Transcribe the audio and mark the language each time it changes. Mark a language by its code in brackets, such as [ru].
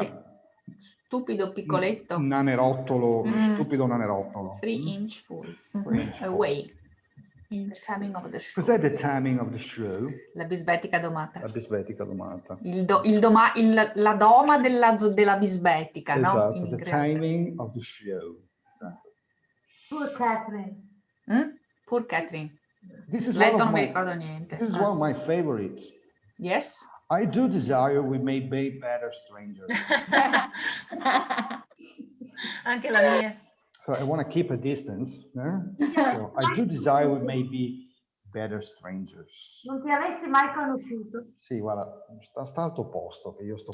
[it] Sì. Stupido piccoletto. Nanerottolo, stupido nanerottolo. [en] 3-inch full. 3-inch full. Away. The taming of the shrew. [it] Cos'è the taming of the shrew? La bisbetica domata. La bisbetica domata. La doma della bisbetica, no? Esatto, In [en] the [it] inglese. [en] taming of the shrew. [it] Esatto. [en] Poor Catherine. Poor Catherine. This is [it] Letto non mi ricordo niente. [en] This is one of my favorites. Yes. I do desire we may be better strangers. [it] Anche la mia. [en] So I want to keep a distance. So I do desire we may be better strangers. [it] Non ti avessi mai conosciuto. Sì, guarda, sta al tuo posto che io sto.